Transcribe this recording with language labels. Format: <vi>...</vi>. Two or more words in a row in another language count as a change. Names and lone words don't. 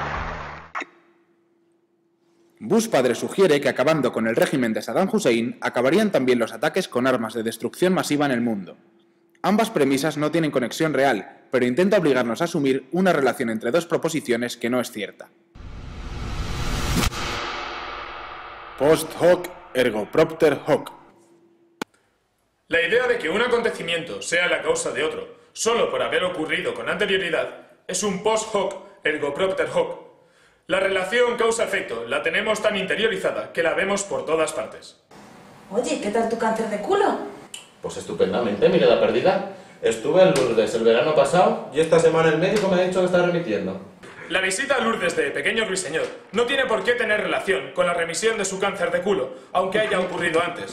<es>Bush padre sugiere que acabando con el régimen de Saddam Hussein, acabarían también los ataques con armas de destrucción masiva en el mundo. Ambas premisas no tienen conexión real, pero intenta obligarnos a asumir una relación entre dos proposiciones que no es cierta.</es> <la>Post hoc ergo propter hoc.</la> <es>La idea de que un acontecimiento sea la causa de otro, solo por haber ocurrido con anterioridad, es un</es> <la>post hoc ergo propter hoc.</la> <es>La relación causa-efecto la tenemos tan interiorizada que la vemos por todas partes. Oye, ¿qué tal tu cáncer de culo? Pues estupendamente, mirada perdida. Estuve en Lourdes el verano pasado y esta semana el médico me ha dicho que está remitiendo. La visita a Lourdes de Pequeño Ruiseñor no tiene por qué tener relación con la remisión de su cáncer de culo, aunque haya ocurrido antes.</es>